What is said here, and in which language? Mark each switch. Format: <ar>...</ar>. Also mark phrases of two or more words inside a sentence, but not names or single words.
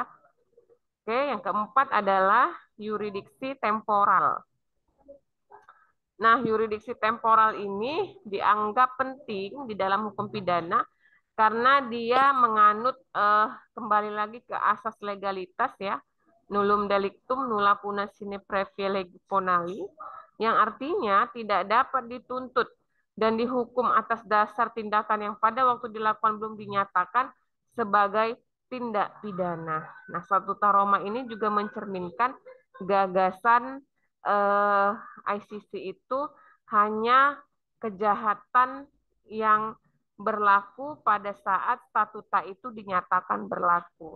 <id>Oke, yang keempat adalah yuridiksi temporal. Nah, yuridiksi temporal ini dianggap penting di dalam hukum pidana karena dia menganut kembali lagi ke asas legalitas ya,</id> <la>nullum delictum nulla puna sine previa legi ponali,</la> <id>yang artinya tidak dapat dituntut dan dihukum atas dasar tindakan yang pada waktu dilakukan belum dinyatakan sebagai tindak pidana. Nah, Statuta Roma ini juga mencerminkan gagasan ICC itu hanya kejahatan yang berlaku pada saat statuta itu dinyatakan berlaku.</id>